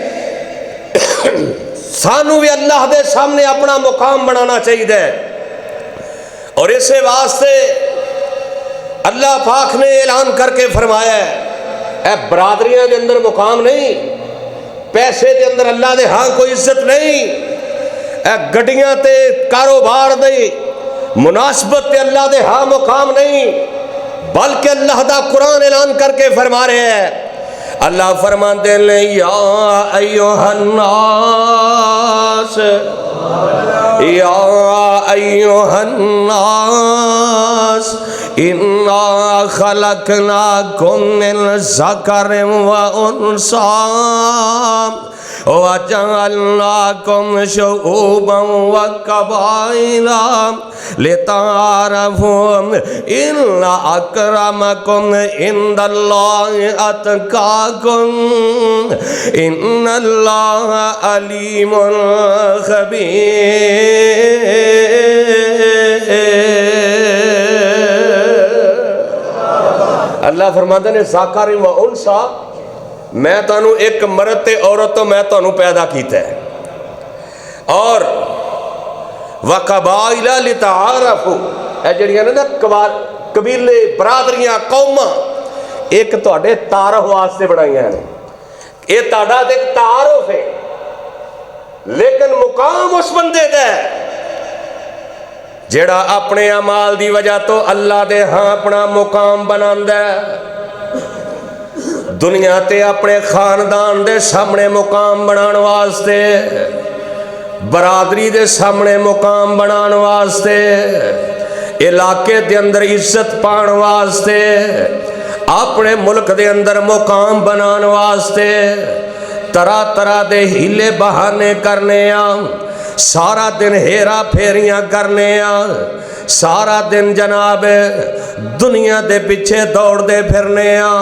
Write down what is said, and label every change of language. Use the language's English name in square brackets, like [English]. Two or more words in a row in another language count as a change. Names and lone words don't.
[Punjabi] سانو بھی اللہ دے سامنے اپنا مقام بنانا چاہیے. اور اسے واسطے اللہ پاک نے اعلان کر کے فرمایا ہے، اے برادریاں دے اندر مقام نہیں، پیسے دے اندر اللہ دے ہاں کوئی عزت نہیں، اے گڈیاں تے کاروبار دے مناسبت تے اللہ دے ہاں مقام نہیں، بلکہ اللہ دا قرآن اعلان کر کے فرما رہے ہیں. [Urdu] اللہ فرماتے ہیں [Arabic] یا ایوہ الناس، یا ایوہ الناس انا خلقناکم من ذکر و انثی وجعلناکم شعوبا وقبائل لتعارفوا ان اکرمکم عند اللہ اتقاکم ان اللہ علیم خبیر. [Urdu] اللہ فرماتے ہیں [Arabic] ذکر و انثی، [Punjabi] میں تانوں ایک مرد تے عورت تو میں تانوں پیدا کیتا ہے، اور [Arabic] وقبائل لتعارفوا، [Punjabi] اے جڑیاں نا قبیلے، برادریاں، قوماں ایک تہاڈے تعارف واسطے بنائیاں ہیں. یہ تہاڈا ایک تعارف ہے، لیکن مقام اس بندے دا ہے جڑا اپنے اعمال دی وجہ تو اللہ دے ہاں اپنا مقام بناندا ہے. دنیا تے اپنے خاندان دے سامنے مقام بنان واسطے، برادری دے سامنے مقام بنان واسطے، علاقے دے اندر عزت پان واسطے، اپنے ملک دے اندر مقام بنان واسطے طرح طرح دے ہیلے بہانے کرنے آں، سارا دن ہیرا پھیریاں کرنے آں، سارا دن جناب دنیا دے پیچھے دوڑ دے پھرنے آں.